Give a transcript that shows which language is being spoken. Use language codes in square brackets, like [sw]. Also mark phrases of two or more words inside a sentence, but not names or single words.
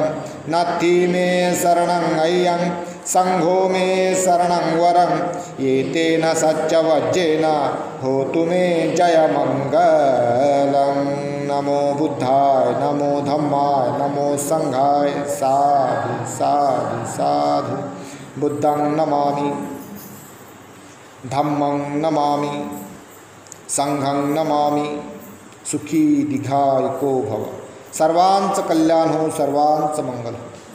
[pi] नत्थि मे शरणं अय्यं संघो मे शरणं वरं एतेन सच्चवज्जेन होतु मे जयमङ्गलं. नमो बुद्धाय नमो धम्माय नमो संघाय. साधु साधु साधु. बुद्धं नमामि धम्मं नमामि संघं नमामि. सुखी दीर्घायको भव. [mr] सर्वांचं कल्याण हो, सर्वांचं मंगल.